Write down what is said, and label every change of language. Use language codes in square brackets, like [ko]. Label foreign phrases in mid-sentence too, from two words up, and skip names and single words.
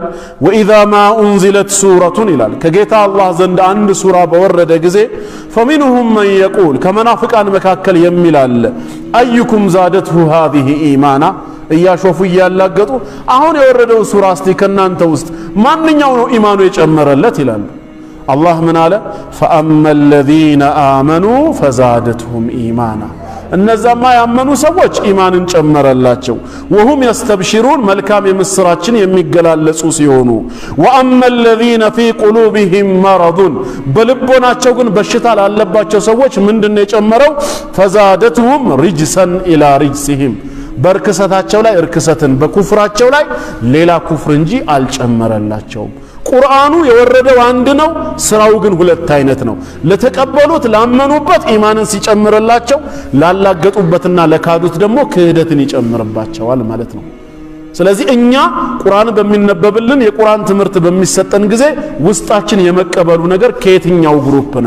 [ar] وإذا ما أنزلت سورة [am] ይላል ከጌታ አላህ ዘንድ አንድ ሱራ በወረደ ጊዜ [ar] فمنهم من يقول [am] ከመናፍቃን መካከል የሚላል [ar] أيكم زادته هذه إيمانا [am] እያሾፉ እያላገጡ አሁን የወረደው ሱራ እስቲ ከናንተ ውስጥ ማንኛው ነው ኢማኑ የጨመረለት ይላሉ። አላህ ምን አለ? [ar] فأما الذين آمنوا فزادتهم إيمانا [am] እነዛማ ያመኑ ሰዎች ኢማንን ጨመረላቸው። [ar] وهم يستبشرون [am] መልካም የምስራችን የሚገላለጹ ሲሆኑ [ar] وأما الذين في قلوبهم مرض [am] በልቦናቸው ግን በሽታ ላለባቸው ሰዎች ምንድነው የጨመረው? [ar] فزادتهم رجسا إلى رجسهم [am] በርክሰታቸው ላይ እርክሰትን በኩፍራቸው ላይ ሌላ ኩፍር እንጂ አልጨመረላቸውም። ቁርአኑ የወረደው አንድ ነው፣ ስራው ግን ሁለት አይነት ነው። ለተቀበሉት ላመኑበት ኢማንን ሲጨምርላቸው፣ ላላገጡበትና ለካዱት ደግሞ ክህደትን ይጨምርባቸዋል ማለት ነው። ስለዚህ እኛ ቁርአን በሚነበብልን የቁርአን ትምህርት በሚሰጠን ጊዜ ውስጣችን የመቀበሉ ነገር ከየትኛው ግሩፕ ነው?